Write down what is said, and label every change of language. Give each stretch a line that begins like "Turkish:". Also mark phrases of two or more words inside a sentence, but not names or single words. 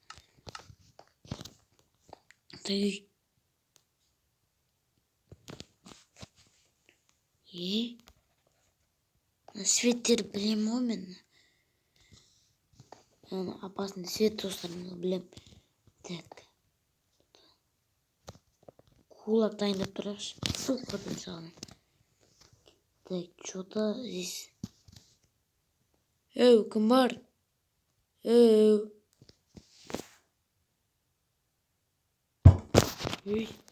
Kazakh: Так. Светтер білем ғой мен.
Russian: Опасный свет
Kazakh: достарымды білем.
Russian: Так.
Kazakh: Кулак дайындап тұрайықшы. Сол қырдың жағынан.
Russian: Так, что-то здесь.
Kazakh: Эу, кім бар? Эу. Ой.